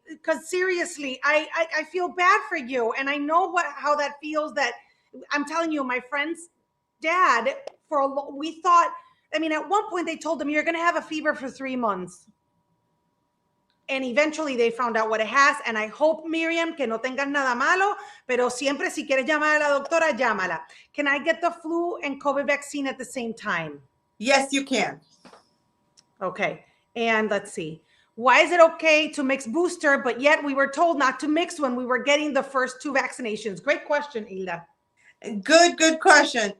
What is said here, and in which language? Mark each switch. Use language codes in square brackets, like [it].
[en] Because seriously, I feel bad for you. And I know how that feels. That I'm telling you, my friend's dad, we thought, at one point they told him, you're going to have a fever for 3 months. And eventually they found out what it has. [es] And I hope, Miriam, que no tengas nada malo, pero siempre si quieres llamar a la doctora, llámala. [en] Can I get the flu and COVID vaccine at the same time? Yes, you can. Okay. And let's see. Why is it okay to mix booster, but yet we were told not to mix when we were getting the first 2 vaccinations? Great question, Hilda. Good question.